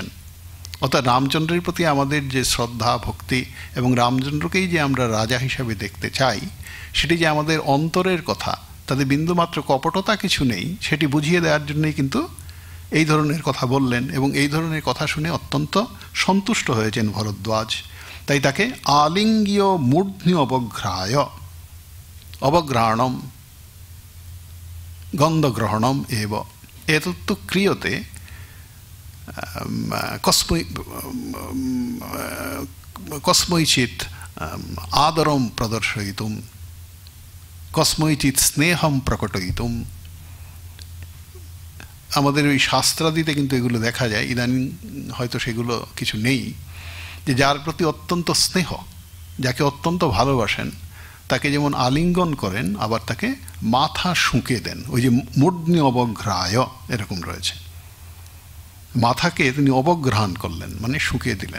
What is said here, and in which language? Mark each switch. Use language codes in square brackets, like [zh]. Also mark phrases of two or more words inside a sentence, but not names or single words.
[bn] অর্থাৎ রামচন্দ্রের প্রতি আমাদের যে শ্রদ্ধা ভক্তি এবং রামচন্দ্রকেই যে আমরা রাজা হিসাবে দেখতে চাই, সেটি যে আমাদের অন্তরের কথা, তাতে বিন্দুমাত্র কপটতা কিছু নেই, সেটি বুঝিয়ে দেওয়ার জন্যই কিন্তু এই ধরনের কথা বললেন। এবং এই ধরনের কথা শুনে অত্যন্ত সন্তুষ্ট হয়েছেন ভরদ্বাজ। তাই তাকে [sa] আলিঙ্গ্য মূর্ধ্নি অবঘ্রায়, অবঘ্রাণম গন্ধগ্রহণম এব এতত্তু ক্রিয়তে কস্মৈচিৎ আদরম প্রদর্শয়িতুম, কস্মৈচিৎ স্নেহম প্রকটয়িতুম। [bn] আমাদের ওই শাস্ত্রাদিতে কিন্তু এগুলো দেখা যায়, ইদানিং হয়তো সেগুলো কিছু নেই, যে যার প্রতি অত্যন্ত স্নেহ, যাকে অত্যন্ত ভালোবাসেন, তাকে যেমন আলিঙ্গন করেন, আবার তাকে মাথা শুঁকে দেন। ওই যে [sa] মূর্ধ্নি অবঘ্রায় [bn] এরকম রয়েছে, মাথাকে তিনি অবগ্রহণ করলেন, মানে শুঁকে দিলেন।